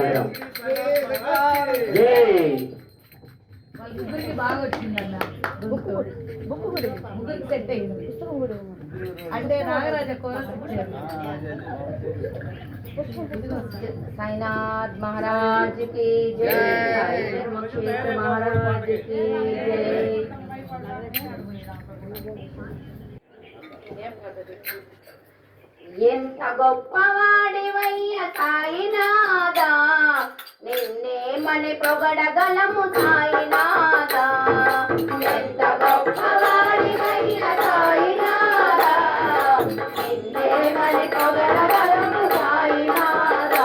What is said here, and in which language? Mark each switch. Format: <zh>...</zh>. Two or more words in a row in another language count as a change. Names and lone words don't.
<te>ముగ్గురికి బాగా వచ్చిందన్న. ముగ్గురికి సెట్ అయింది. అంటే నాగరాజ కోరస్</te> <hi>साईनाथ महाराज की जय, धर्मक्षेत्र महाराज की जय।</hi> <te>ఎంత గొప్పవాడివయ్య సాయినాథా, నిన్నే మని పొగడగలము సాయినాథా। ఎంత గొప్పవాడివయ్య సాయినాథా, నిన్నే మని పొగడగలము సాయినాథా।</te>